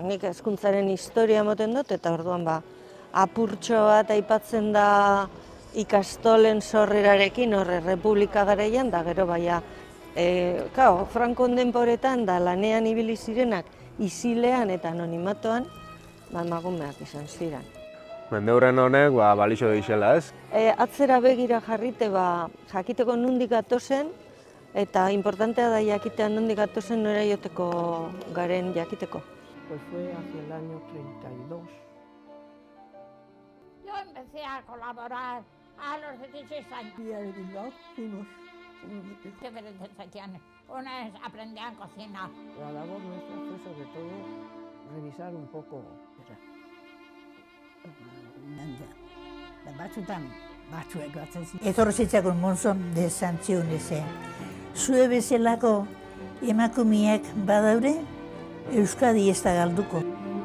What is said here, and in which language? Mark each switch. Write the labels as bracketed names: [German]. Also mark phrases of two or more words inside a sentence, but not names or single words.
[Basque] nik hezkuntzaren historia emoten dut, eta orduan apurtxo bat aipatzen da ikastolen sorrerarekin, horre Republika garaian, da gero Frankon denboretan da lanean ibili zirenak isilean eta anonimatoan, emakumeak izan ziren. Mendeurren honek balixo deixela, ez? Atzera begira jarrite jakiteko nondik gatozen, eta importantea da jakitea nondik gatozen nora joteko garen jakiteko. [Spanish] Pues fue hacia el año 32. Yo empecé a colaborar a los 16 años. Y de Bilbao fuimos. Diferentes secciones. Unas aprendían a cocinar. La labor nuestra fue sobre todo revisar un poco. [Basque] Batzutan, batzuek batzen ziren. Etorri zitzakon monzon de Santziun eze. Zue bezalako emakumeak badaure, Euskadi ez da galduko.